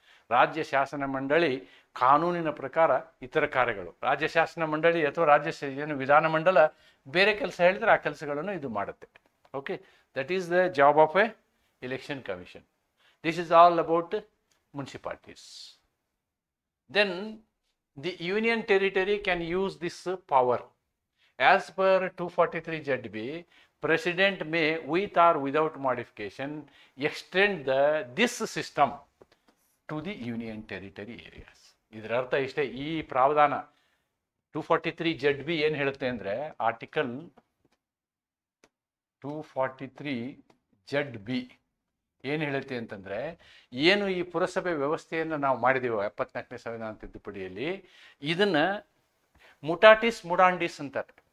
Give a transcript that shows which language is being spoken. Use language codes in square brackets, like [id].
[kn] ರಾಜ್ಯ ಶಾಸನ ಮಂಡಳಿ ಕಾನೂನಿನ ಪ್ರಕಾರ ಇತರ ಕಾರ್ಯಗಳು, ರಾಜ್ಯ ಶಾಸನ ಮಂಡಳಿ ಅಥವಾ ಏನು ವಿಧಾನಮಂಡಲ ಬೇರೆ ಕೆಲಸ ಹೇಳಿದ್ರೆ ಆ ಕೆಲಸಗಳನ್ನು ಇದು ಮಾಡುತ್ತೆ. [en] Okay, that is the job of a election commission. This is all about municipalities. Then the union territory can use this power. As per 243 ZB, President may, with or without modification, extend this system to the union territory areas. [kn] ಇದರ ಅರ್ಥ ಇಷ್ಟೇ. ಈ ಪ್ರಾವಧಾನ 243 ZB ಏನು ಹೇಳುತ್ತೆ ಅಂದರೆ, article 243 ZB ಏನು ಹೇಳುತ್ತೆ ಅಂತಂದರೆ, ಏನು ಈ ಪುರಸಭೆ ವ್ಯವಸ್ಥೆಯನ್ನು ನಾವು ಮಾಡಿದೀವೋ 74ನೇ ಸಂವಿಧಾನ ತಿದ್ದುಪಡಿಯಲ್ಲಿ, ಇದನ್ನು ಮುಟಾಟಿಸ್ ಮುಡಾಂಡಿಸ್ ಅಂತಾರೆ.